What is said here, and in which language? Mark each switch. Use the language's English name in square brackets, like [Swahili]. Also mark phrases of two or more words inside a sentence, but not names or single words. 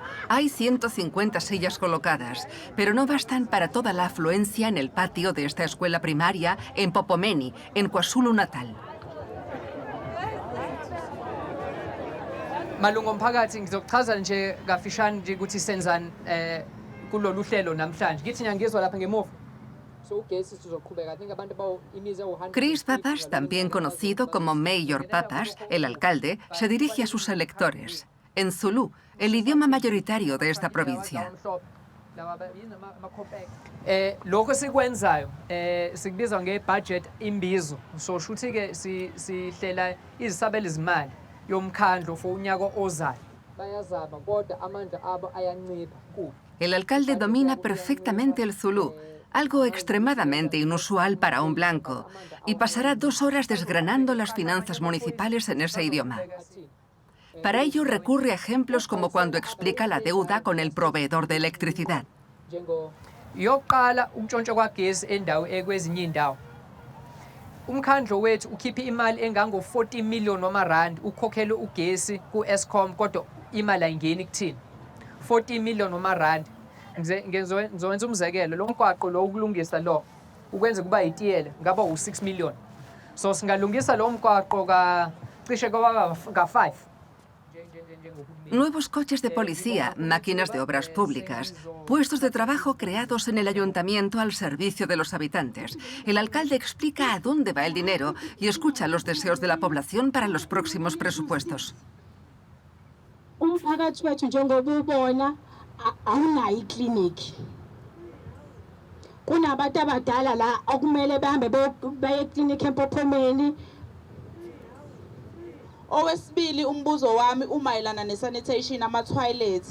[Spanish] Hay 150 sillas colocadas, pero no bastan para toda la afluencia en el patio de esta escuela primaria en uMngeni, en Kwazulu Natal. [Zulu] Malunga omphakathi ngizochaza nje kafishane nje ukuthi senzani kulolu hlelo namhlanje. Ngithi ngiyangizwa lapha ngemuva. [Spanish] Chris Pappas, también conocido como Mayor Pappas, el alcalde, se dirige a sus electores en zulú, el idioma mayoritario de esta provincia. [Zulu] Lokho sikwenzayo sikubizwa ngebudget imbizo. So shuthi ke sihlela izisabelo izimali yomkhandlo for unyaka ozayo. Bayazama kodwa amandla abo ayancipha. [Spanish] El alcalde domina perfectamente el zulú, algo extremadamente inusual para un blanco, y pasará 2 horas desgranando las finanzas municipales en ese idioma. Para ello recurre a ejemplos como cuando explica la deuda con el proveedor de electricidad. [Zulu] Yokuqala ukuntshontsha kwagesi endawo ekwezinye indawo. Umkhandlo wethu ukhipha imali engango-40 million noma rand ukhokhele ugesi ku-Eskom kodwa imali ayingeni kuthina. 40 million noma rand. Ngizowenza umzekelo, lo mgwaqo lo ukulungisa lo ukwenza kuba yitiyela ngaba u6 million. So singalungisa lo mgwaqo cishe ka5. [Spanish] Nuevos coches de policía, máquinas de obras públicas, puestos de trabajo creados en el ayuntamiento al servicio de los habitantes. El alcalde explica a dónde va el dinero y escucha los deseos de la población para los próximos presupuestos. [Zulu] Umphakathi wethu njengoba ubona awunayo ikliniki. Kunabantu abadala la okumele bahambe baye ekliniki eMpopomeni. Owesibili umbuzo wami umayelana nesanitation ama-toilet.